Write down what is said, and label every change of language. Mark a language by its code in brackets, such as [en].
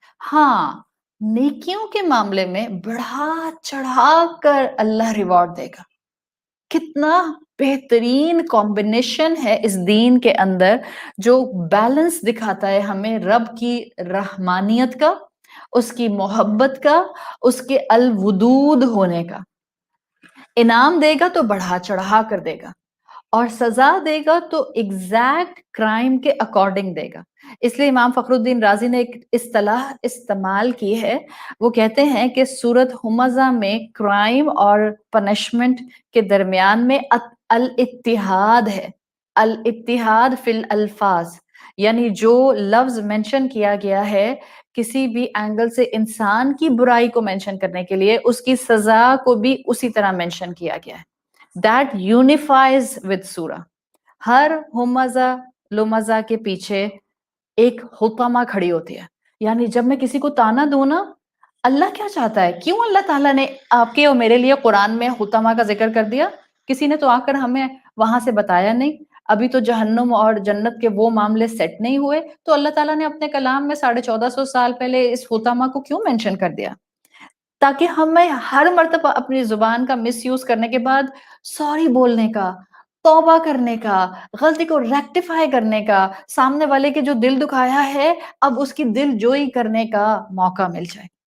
[ur] ہاں، نیکیوں کے معاملے میں بڑھا چڑھا کر اللہ ریوارڈ دے گا. کتنا بہترین کمبینیشن ہے اس دین کے اندر جو بیلنس دکھاتا ہے ہمیں رب کی رحمانیت کا، اس کی محبت کا، اس کے الودود ہونے کا. انعام دے گا تو بڑھا چڑھا کر دے گا، اور سزا دے گا تو ایگزیکٹ کرائم کے اکارڈنگ دے گا. اس لیے امام فخر الدین رازی نے ایک اصطلاح استعمال کی ہے، وہ کہتے ہیں کہ سورۃ ہمزہ میں کرائم اور پنشمنٹ کے درمیان میں الاتحاد ہے. الاتحاد فی الالفاظ، یعنی جو لفظ مینشن کیا گیا ہے کسی بھی اینگل سے انسان کی برائی کو مینشن کرنے کے لیے، اس کی سزا کو بھی اسی طرح مینشن کیا گیا ہے. [en] That unifies with سورہ. [ur] ہر ہمزہ لمزہ کے پیچھے ایک حطامہ کھڑی ہوتی ہے. یعنی جب میں کسی کو تانا دوں نا، اللہ کیا چاہتا ہے؟ کیوں اللہ تعالیٰ نے آپ کے اور میرے لیے قرآن میں حطامہ کا ذکر کر دیا؟ کسی نے تو آ کر ہمیں وہاں سے بتایا نہیں. ابھی تو جہنم اور جنت کے وہ معاملے سیٹ نہیں ہوئے, تو اللہ تعالیٰ نے اپنے کلام میں 1450 سال پہلے اس حطامہ کو کیوں مینشن کر دیا؟ تاکہ ہمیں ہر مرتبہ اپنی زبان کا مس یوز کرنے کے بعد سوری بولنے کا, توبہ کرنے کا, غلطی کو ریکٹیفائی کرنے کا, سامنے والے کے جو دل دکھایا ہے اب اس کی دل جوئی کرنے کا موقع مل جائے.